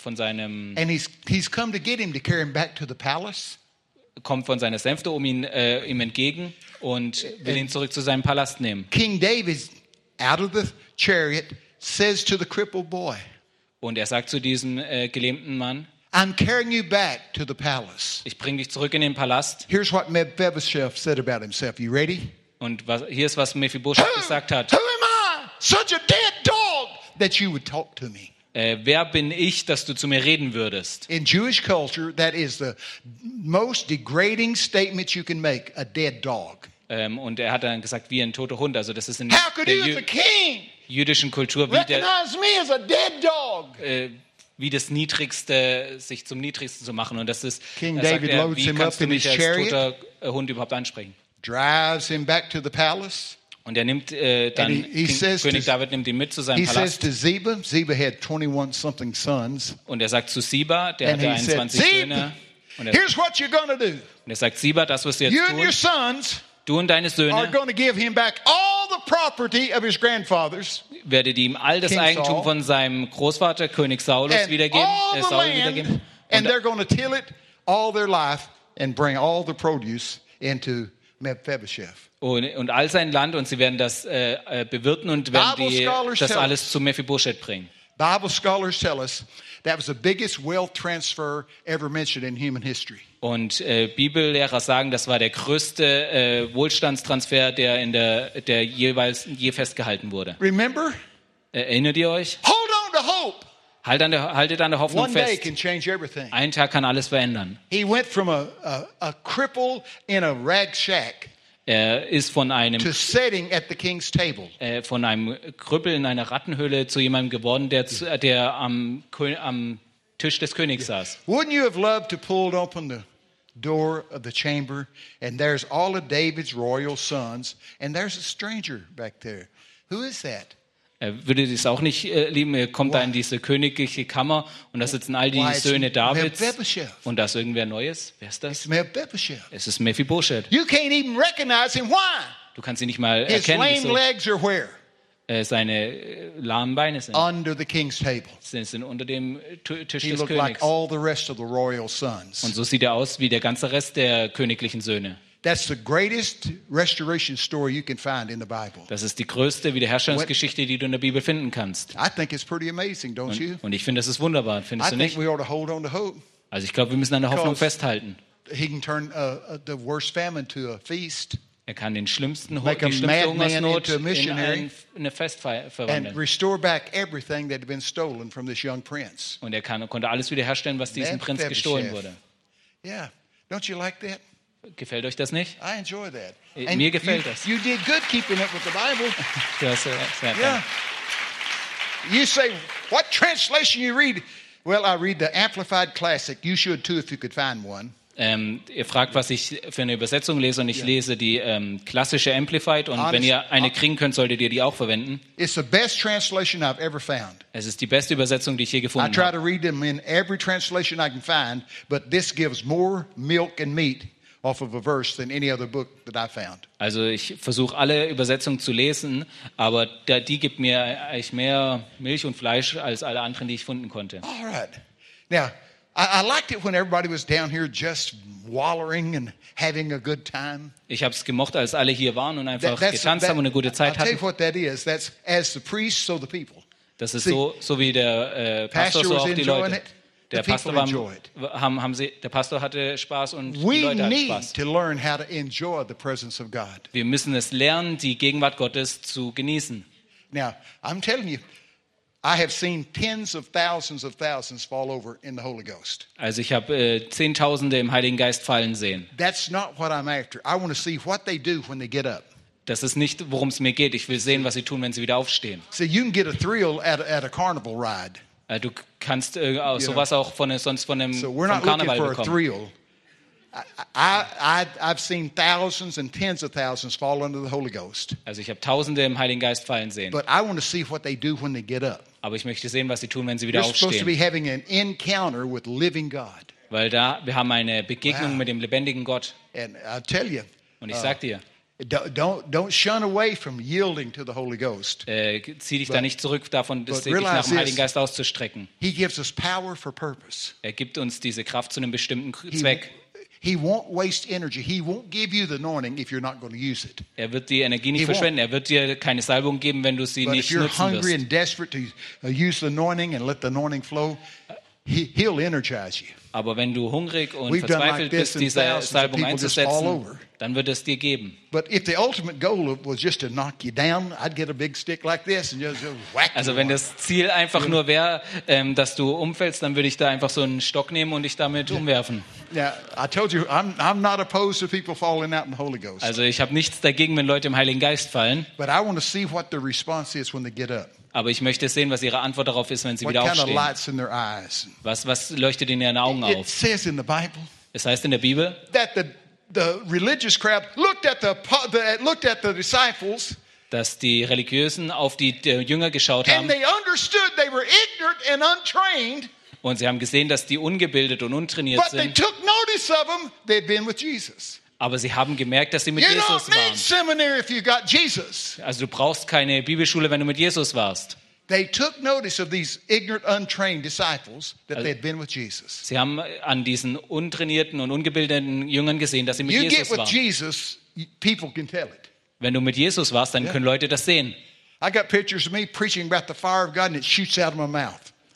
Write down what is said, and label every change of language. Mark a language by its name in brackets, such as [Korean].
[English] And he's come to get him to carry him back to the palace. [German] Kommt von seiner Sänfte um ihn ihm entgegen und will ihn zurück zu seinem Palast nehmen. [English] King David out of the chariot says to the crippled boy. [German] Und er sagt zu diesem gelähmten Mann, [English] I'm carrying you back to the palace. [German] Ich bringe dich zurück in den Palast. [English] Here's what Mephibosheth said about himself. You ready? [German] Und hier ist was Mephibosheth gesagt hat. [English] Who am I? Such a dead dog that you would talk to me. [German] Wer bin ich, dass du zu mir reden würdest? [English] In Jewish culture, that is the most degrading statement you can make, a dead dog. [German] Und er hat dann gesagt, wie ein toter Hund. Also das ist in der jüdischen Kultur wie der. [English] Recognize me as a dead dog. [German] Wie das Niedrigste, sich zum Niedrigsten zu machen. Und das ist, [English] King David [German] sagt er, [English] loads [German] wie kannst [English] him [German] du mich [English] up in [German] als toter Hund überhaupt ansprechen? [English] Drives him back to the palace. [German] Und er nimmt dann König David nimmt ihn mit zu seinem Palast. [English] He says to Ziba had 21 something sons. [German] Und er sagt zu Ziba, der hatte 21 Söhne. Und [English] here's what you're gonna do. [German] Und er sagt Ziba, das was du jetzt tun. Du und deine Söhne [English] are gonna give him back all the property of his grandfathers. [German] Werdet ihm all das Eigentum von seinem Großvater König Saulus wiedergeben. [English] And they're gonna till it all their life and bring all the produce into Mephibosheth. [German] Und all sein Land, und sie werden das bewirten und werden das alles zu Mephibosheth bringen. [English] Bible scholars tell us that was the biggest wealth transfer ever mentioned in human history. [German] Und Bibellehrer sagen, das war der größte Wohlstandstransfer, der jeweils festgehalten wurde. [English] Remember? [German] Erinnert ihr euch? [English] Hold on to hope. [German] Haltet an der Hoffnung fest. [English] One day can change everything. [German] Ein Tag kann alles verändern. [English] He went from a cripple in a rag shack. [German] Er ist von einem [English] to sitting at the king's table. [German] Von einem Krüppel in einer Rattenhöhle zu jemandem geworden, der am Tisch des Königs saß. [English] Wouldn't you have loved to pull open the door of the chamber and there's all of David's royal sons and there's a stranger back there. Who is that? [German] Würde es auch nicht lieben, er kommt da in diese königliche Kammer und da sitzen all die Söhne Davids und da ist irgendwer Neues. Wer ist das? Es ist Mephibosheth. [English] You can't even recognize him. Why? [German] Du kannst ihn nicht mal erkennen. [English] His lame legs are where? [German] Seine lahmen Beine sind. [English] Under the king's table. [German] Sind unter dem Tisch [English] he [German] des [English] looked [German] Königs. [English] Like all the rest of the royal sons. [German] Und so sieht er aus wie der ganze Rest der königlichen Söhne. [English] That's the greatest restoration story you can find in the Bible. [German] Das ist die größte Wiederherstellungsgeschichte, die du in der Bibel finden kannst. [English] I think it's pretty amazing, don't you? [German] Und ich finde, das ist wunderbar, findest du nicht? [English] I think we ought to hold on to hope. [German] Also ich glaube, wir müssen an der Hoffnung festhalten. [English] He can turn the worst famine to a feast. [German] Er kann den schlimmsten Hungersnot in eine Festfeier verwandeln. Und er konnte alles wiederherstellen, was diesem Prinz gestohlen wurde. [English] Yeah. Don't you like that? [German] Gefällt euch das nicht? [English] I enjoy that. [German] Mir gefällt das. [English] You did good keeping up with the Bible. Yeah. You say, what translation you read? Well, I read the Amplified Classic. You should too if you could find one. [German] Ihr fragt, was ich für eine Übersetzung lese, und ich lese die klassische Amplified, und wenn ihr eine kriegen könnt, solltet ihr die auch verwenden. [English] It's the best translation I've ever found. [German] Es ist die beste Übersetzung, die ich je gefunden habe. [English] I try to read them in every translation I can find, but this gives more milk and meat off of a verse than any other book that I found. [German] Also ich versuche alle Übersetzungen zu lesen, aber die gibt mir eigentlich mehr Milch und Fleisch als alle anderen, die ich finden konnte. [English] All right. Now, I liked it when everybody was down here just wallowing and having a good time. [German] Ich hab's gemocht, als alle hier waren und einfach getanzt haben und eine gute Zeit hatten. [English] I'll tell you what that is. That's as the priest, so the people. [German] Das ist so wie der Pastor, so auch die Leute. Der Pastor hatte Spaß und die Leute hatten Spaß. [English] We need to learn how to enjoy the presence of God. [German] Wir müssen es lernen, die Gegenwart Gottes zu genießen. [English] Now, I'm telling you, I have seen tens of thousands fall over in the Holy Ghost. [German] Also ich habe Zehntausende im Heiligen Geist fallen sehen. [English] That's not what I'm after. I want to see what they do when they get up. [German] Das ist nicht, worum es mir geht. Ich will sehen, was sie tun, wenn sie wieder aufstehen. [English] So you can get a thrill at a carnival ride. [German] Du kannst sowas auch von einem Karneval bekommen. [English] I've seen thousands and tens of thousands fall under the Holy Ghost. [German] Also ich habe Tausende im Heiligen Geist fallen sehen. [English] But I want to see what they do when they get up. [German] Aber ich möchte sehen, was sie tun, wenn sie wieder aufstehen. [English] You're supposed to be having an encounter with living God. [German] Weil da wir haben eine Begegnung mit dem lebendigen Gott. [English] And I tell you. [German] Und ich sag dir. [English] Don't shun away from yielding to the Holy Ghost. [German] Zieh dich da nicht zurück davon, dich nach dem Heiligen Geist auszustrecken. [English] He gives us power for purpose. [German] Er gibt uns diese Kraft zu einem bestimmten Zweck. [English] He won't waste energy. He won't give you the anointing if you're not going to use it. [German] Er wird die Energie nicht verschwenden. Er wird dir keine Salbung geben, wenn du sie nicht nutzen wirst. [English] If you're hungry and desperate to use the anointing and let the anointing flow, he'll energize you. [German] Aber wenn du hungrig und verzweifelt bist, diese Salbung einzusetzen, dann wird es dir geben. [English] But if the ultimate goal was just to knock you down, I'd get a big stick like this and just whack you. [German] Also wenn das Ziel einfach nur wäre, dass du umfällst, dann würde ich da einfach so einen Stock nehmen und dich damit umwerfen. [English] Yeah, I told you, I'm not opposed to people falling out in the Holy Ghost. [German] Also ich habe nichts dagegen, wenn Leute im Heiligen Geist fallen. [English] But I want to see what the response is when they get up. [German] Aber ich möchte sehen, was ihre Antwort darauf ist, wenn sie [English] what [German] wieder aufstehen. [English] Kind of lights in their eyes. [German] Was leuchtet in ihren Augen auf? [English] It says in the Bible, [German] es heißt in der Bibel, [English] that the religious crowd looked at the disciples, [German] dass die Religiösen auf die Jünger geschaut haben. [English] And they understood they were ignorant and untrained. [German] Und sie haben gesehen, dass die ungebildet und untrainiert [English] but [German] sind. [English] But they took notice of them. They'd been with Jesus. [German] Aber sie haben gemerkt, dass sie mit Jesus waren. [English] If you got Jesus. [German] Also du brauchst keine Bibelschule, wenn du mit Jesus warst. [English] They took notice of these ignorant, untrained disciples that they had been with Jesus. [German] Sie haben an diesen untrainierten und ungebildeten Jüngern gesehen, dass sie mit [English] you [German] Jesus [English] get [German] waren. [English] With Jesus, people can tell it. [German] Wenn du mit Jesus warst, dann können Leute das sehen. [English] I got pictures of me preaching about the fire of God and it shoots out of my mouth.